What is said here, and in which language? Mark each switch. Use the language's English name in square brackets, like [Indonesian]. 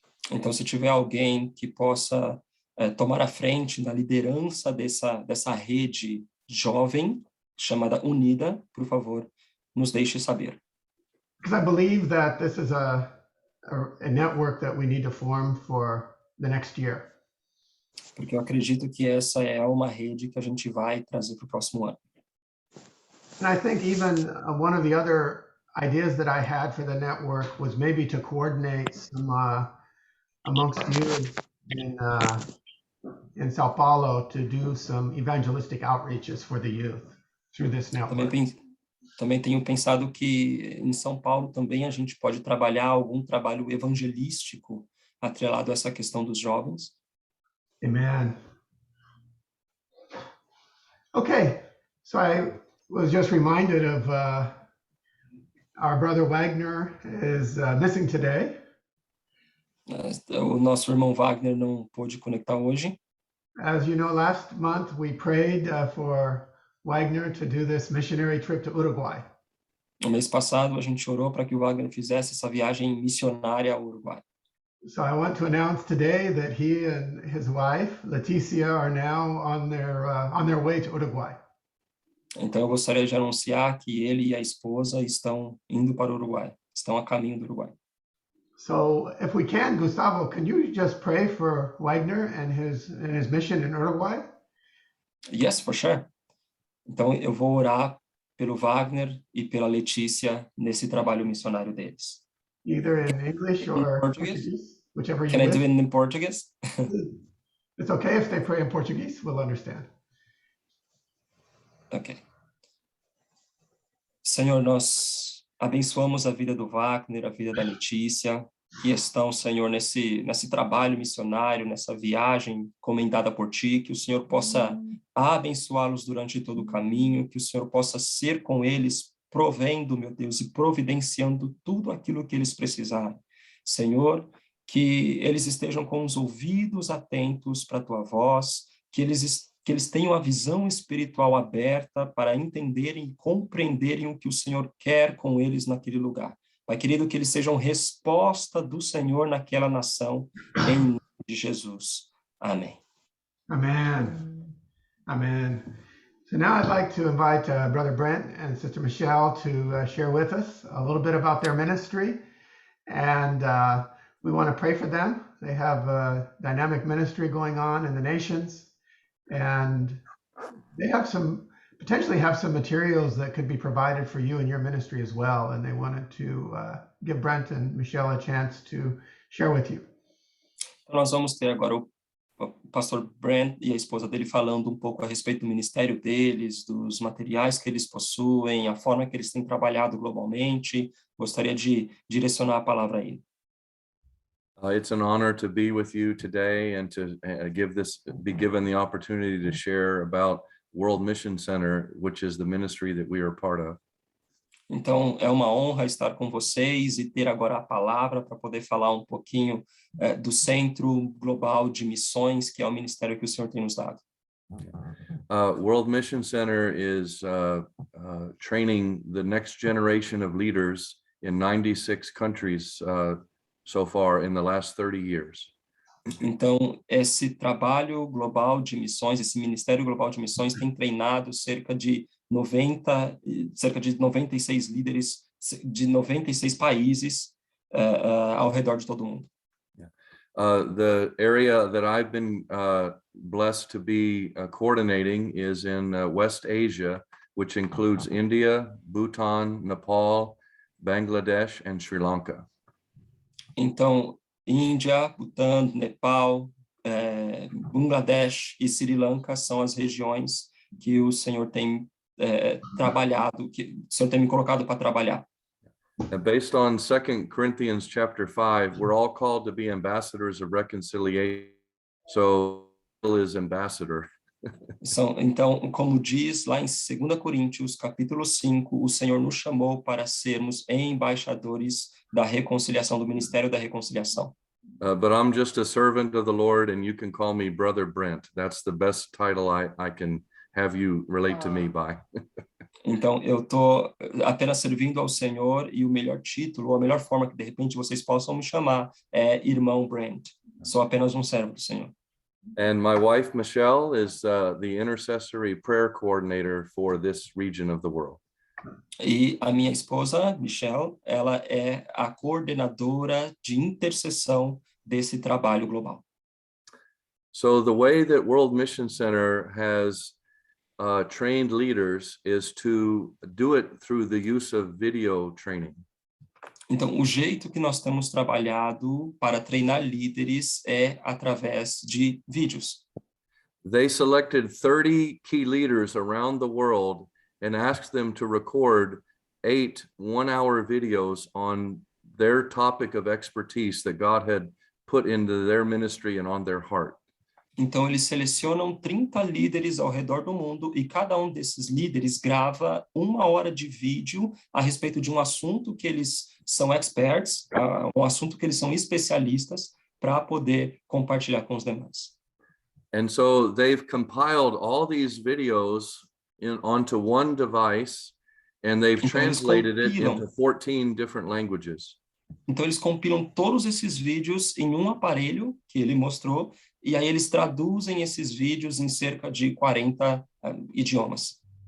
[Portuguese] Então, se tiver alguém que possa tomar a frente da liderança dessa rede jovem, chamada UNIDA, por favor, nos deixe saber. [English] Because I believe that this is a network that we need to form for the next year. [Portuguese] Porque eu acredito que essa é uma rede que a gente vai trazer para o próximo ano. [English] And I think even one of the other ideas that I had for the network was maybe to coordinate some amongst you in Sao Paulo to do some evangelistic outreaches for the youth through this network. [Portuguese] Também tenho pensado que em São Paulo também a gente pode trabalhar algum trabalho evangelístico atrelado a essa questão dos jovens. [English] Amen. Okay, so I was just reminded of our brother Wagner is missing today. [Portuguese] O nosso irmão Wagner não pôde conectar hoje. [English] As you know, last month we prayed for Wagner to do this missionary trip to Uruguay. [Portuguese] No mês passado a gente orou para que o Wagner fizesse essa viagem missionária ao Uruguai. [English] So I want to announce today that he and his wife Leticia are now on their way to Uruguay. [Portuguese] Então eu gostaria de anunciar que ele e a esposa estão indo para o Uruguai, estão a caminho do Uruguai. [English] So if we can, Gustavo, can you just pray for Wagner and his mission in Uruguay? Yes, for sure. [Portuguese] Então eu vou orar pelo Wagner e pela Letícia nesse trabalho missionário deles. [English] Either in English or Portuguese, whichever you wish. Can I do it in Portuguese? It's okay if they pray in Portuguese, we'll understand. Ok. [Portuguese] Senhor, nós abençoamos a vida do Wagner, a vida da Letícia, que estão, Senhor, nesse trabalho missionário, nessa viagem comendada por Ti, que o Senhor possa abençoá-los durante todo o caminho, que o Senhor possa ser com eles, provendo, meu Deus, e providenciando tudo aquilo que eles precisarem. Senhor, que eles estejam com os ouvidos atentos para a Tua voz, que eles tenham a visão espiritual aberta para entenderem e compreenderem o que o Senhor quer com eles naquele lugar. Pai querido, que eles sejam resposta do Senhor naquela nação, em nome de Jesus. Amém. [English] Amen. Amen. So now I'd like to invite Brother Brent and Sister Michelle to share with us a little bit about their ministry. And we want to pray for them. They have a dynamic ministry going on in the nations. And they have potentially have some materials that could be provided for you and your ministry as well. And they wanted to give Brent and Michelle a chance to share with you. [Portuguese] Então, nós vamos ter agora o pastor Brent e a esposa dele falando um pouco a respeito do ministério deles, dos materiais que eles possuem, a forma que eles têm trabalhado globalmente. Gostaria de direcionar a palavra a ele. [English] It's an honor to be with you today and to be given the opportunity to share about World Mission Center, which is the ministry that we are part of. [Portuguese] Então, é uma honra estar com vocês e ter agora a palavra para poder falar um pouquinho do Centro Global de Missões, que é o ministério que o Senhor tem nos dado. [English] World Mission Center is training the next generation of leaders in 96 countries so far in the last 30 years. [Portuguese] Então, esse trabalho global de missões, esse Ministério Global de Missões tem treinado cerca de 96 líderes de 96 países ao redor de todo o mundo. [English] The area that I've been blessed to be coordinating is in West Asia, which includes India, Bhutan, Nepal, Bangladesh, and Sri Lanka. [Portuguese] Então, Índia, Butã, Nepal, Bangladesh e Sri Lanka são as regiões que o Senhor tem trabalhado, que o Senhor tem me colocado para trabalhar. [English] Based on 2 Corinthians chapter 5, we're all called to be ambassadors of reconciliation. So, Bill is ambassador. [Portuguese] Então, como diz lá em 2 Coríntios, capítulo 5, o Senhor nos chamou para sermos embaixadores da reconciliação, do Ministério da Reconciliação. [English] But I'm just a servant of the Lord, and you can call me Brother Brent. That's the best title I can have you relate to me by. [Portuguese] Então, eu estou apenas servindo ao Senhor e o melhor título, ou a melhor forma que de repente vocês possam me chamar é Irmão Brent. Sou apenas um servo do Senhor. [English] And my wife, Michelle, is the intercessory prayer coordinator for this region of the world. [Portuguese] E a minha esposa, Michelle, ela é a coordenadora de intercessão desse trabalho global. [English] So the way that World Mission Center has trained leaders is to do it through the use of video training. [Portuguese] Então, o jeito que nós temos trabalhado para treinar líderes é através de vídeos. [English] They selected 30 key leaders around the world and asked them to record 8 one-hour videos on their topic of expertise that God had put into their ministry and on their heart. [Portuguese] Então, eles selecionam 30 líderes ao redor do mundo e cada um desses líderes grava 1 hora de vídeo a respeito de um assunto que eles são experts, um assunto que eles são especialistas, para poder compartilhar com os demais. [English] And so they've compiled all these videos onto one device, and they've [Portuguese] Então, eles [English] translated it [Portuguese] compilam. [English] into 14 different languages. [Portuguese] Então, eles compilam todos esses vídeos em um aparelho que ele mostrou, e aí eles traduzem esses vídeos em cerca de 40 idiomas.